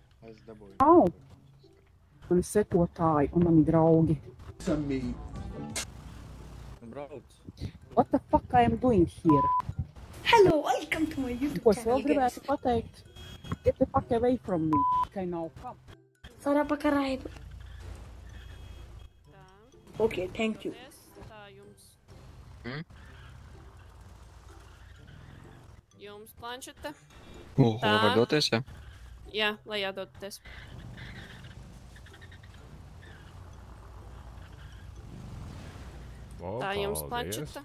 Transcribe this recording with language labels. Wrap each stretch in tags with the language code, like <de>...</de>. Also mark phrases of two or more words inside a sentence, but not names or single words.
<lv>Es dabūju. Au! Man ir sekotāji un mani draugi. Brauc.</lv> <en>What the fuck I am doing here? Hello, welcome to my YouTube</en> <lv>Ko es</lv> <en>channel,</en> <lv>vēl gribētu pateikt?</lv> <en>Get the fuck away from me.</en> <lv>Tikai nav kam. Sara pakarāju. Tā.</lv> <en>Ok, thank you.</en> <lv>Tā jums. Mm? Jums planšete. Tā. Var doties, jā? Jā, lai jādoties. Tā jums planšete.</lv>